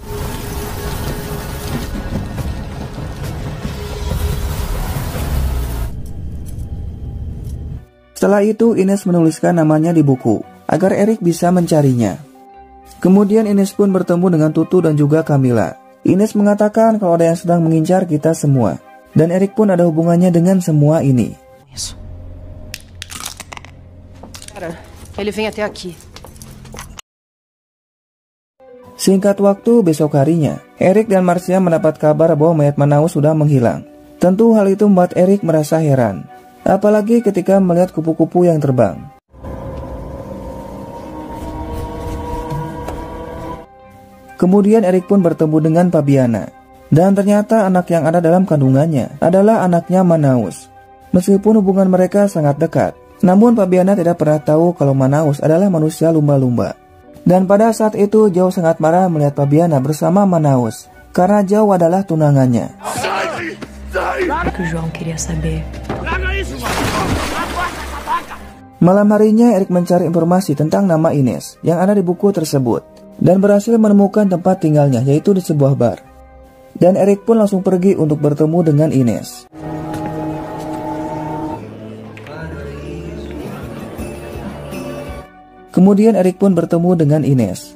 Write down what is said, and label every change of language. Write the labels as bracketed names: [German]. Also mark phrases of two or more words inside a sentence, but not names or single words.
[Indonesian] Setelah itu Ines menuliskan namanya di buku agar Erik bisa mencarinya. Kemudian Ines pun bertemu dengan Tutu dan juga Camilla. Ines mengatakan kalau ada yang sedang mengincar kita semua. Dan Erik pun ada hubungannya dengan semua ini. [Portuguese] Isso. Cara, ele vem até aqui. [Indonesian] Singkat waktu, besok harinya, Erik dan Marcia mendapat kabar bahwa mayat Manaus sudah menghilang. Tentu hal itu membuat Erik merasa heran. Apalagi ketika melihat kupu-kupu yang terbang. Kemudian Erik pun bertemu dengan Fabiana. Dan ternyata anak yang ada dalam kandungannya adalah anaknya Manaus. Meskipun hubungan mereka sangat dekat, namun Fabiana tidak pernah tahu kalau Manaus adalah manusia lumba-lumba. Dan pada saat itu Joe sangat marah melihat Fabiana bersama Manaus, karena Joe adalah tunangannya. [Portuguese] O João queria saber. [Indonesian] Malam harinya Erik mencari informasi tentang nama Ines yang ada di buku tersebut dan berhasil menemukan tempat tinggalnya, yaitu di sebuah bar. Dan Erik pun langsung pergi untuk bertemu dengan Ines. Kemudian Erik pun bertemu dengan Ines.